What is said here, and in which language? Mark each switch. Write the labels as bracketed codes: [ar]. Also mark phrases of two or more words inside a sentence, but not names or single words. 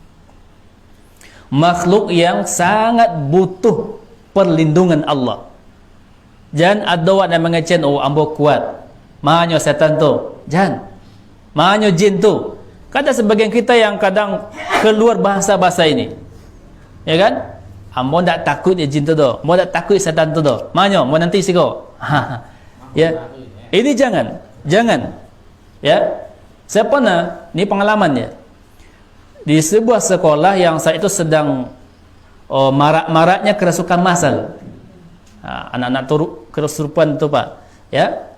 [id] Makhluk yang sangat butuh perlindungan Allah. Jangan ada orang yang mengecen, [min] oh ambo kuat. Manyo setan tu. Jangan. Manyo jin tu. [id] Kata sebagian kita yang kadang keluar bahasa-bahasa ini. [min] Ya kan? Ambo tak takut ya jin tu do. Mo tak takut setan tu do. Manyo, mo nanti siko. [id] Ya. Ini jangan. Jangan. Ya. Saya pernah, ni pengalamannya. Di sebuah sekolah yang saya itu sedang marak-maraknya kerasukan masal. Anak-anak kesurupan tu Pak. Ya.